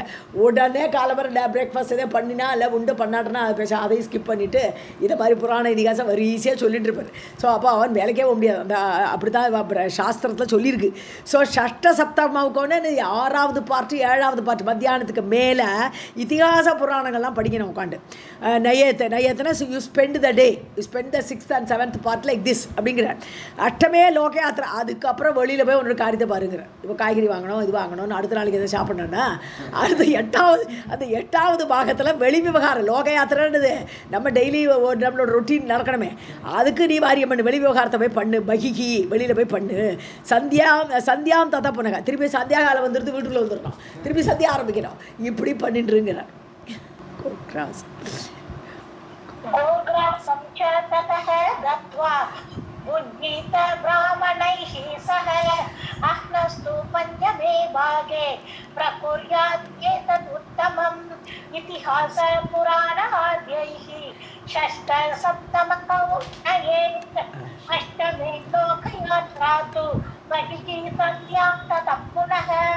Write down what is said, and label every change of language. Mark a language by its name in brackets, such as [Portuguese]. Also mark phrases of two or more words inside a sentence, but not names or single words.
[Tamil] உடனே காலம்பரை பிரேக்ஃபாஸ்ட் எதாவது பண்ணினா இல்லை உண்டு பண்ணாட்டனா அதையும் ஸ்கிப் பண்ணிவிட்டு இதை மாதிரி புராண இதிகாசம் ஈஸியாக சொல்லிட்டு இருப்பார். ஸோ அப்போ அவன் வேலைக்கே போக முடியாது. அந்த அப்படி தான் சாஸ்திரத்தில் சொல்லியிருக்கு. ஸோ ஷஷ்ட சப்தமாவுக்கோன்னு 6வது பார்ட்டு 7வது பார்ட்டு மத்தியானத்துக்கு மேலே இதிகாச புராணங்கள்லாம் படிக்கணும் உட்காந்து. [English] நயத்தனை you spend the day, you spend the 6th and 7th part like this அப்படிங்கிறார். [Sanskrit] अष्टमे लोक यात्रा. [Tamil] அதுக்கப்புறம் வெளியில் போய் ஒன்று காரியத்தை பாருங்கிறார். இப்போ காய்கறி வாங்கணும், இது வாங்கணும்னு அடுத்த நாளைக்கு எதை சாப்பிட்ணுன்னா அடுத்த 8வது பாகத்தில் வெளி விவகாரம். லோக யாத்திரைன்றது நம்ம டெய்லி நம்மளோட ரொட்டீன் நடக்கணுமே, அதுக்கு நீ வாரியம் பண்ணு, வெளி விவகாரத்தை போய் பண்ணு, பகிகி வெளியில் போய் பண்ணு. சந்தியாம் தத்தா பண்ணுங்க, திருப்பி சந்தியா காலம் வந்துடுது, வீட்டுக்குள்ளே வந்துடணும், திருப்பி சந்தியா ஆரம்பிக்கணும், இப்படி பண்ணிட்டுருங்கிறார். [Sanskrit] गोग्रासं च ततः गत्वा उज्जीत ब्राह्मणैः सह अह्नस्तु पञ्चमे भागे प्रकुर्यात् एतदुत्तमम् इतिहास पुराणाद्यैः षष्ठ सप्तमकौ नयेत् अष्टमे लोकयात्रा तु महिषी सन्ध्यां ततः पुनः.